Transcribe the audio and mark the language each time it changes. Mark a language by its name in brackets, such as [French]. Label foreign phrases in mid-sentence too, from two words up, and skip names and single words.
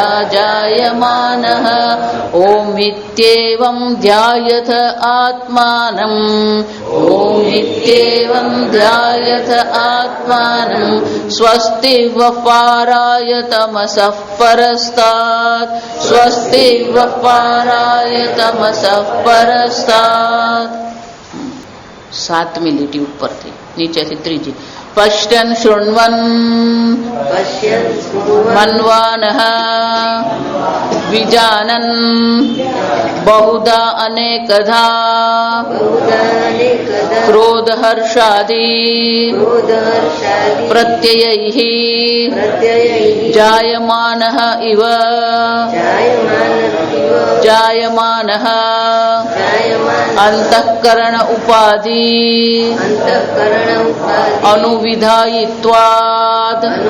[Sanskrit] जायमानः ओमित्येवं ध्यायथ आत्मानम् ओमित्येवं ध्यायथ आत्मानं स्वस्ति वपाराय तमसः परस्तात् स्वस्ति वपाराय तमसः परस्तात् [Gujarati] 7મી લીટી ઉપરથી નીચેથી ત્રીજી [Sanskrit] पश्यन् शृण्वन् मन्वानः विजानन् बहुधा अनेकधा क्रोधहर्षादि प्रत्ययैः जायमानः इव जायमानः अंतःकरण उपाधि अनुविधायित्वात्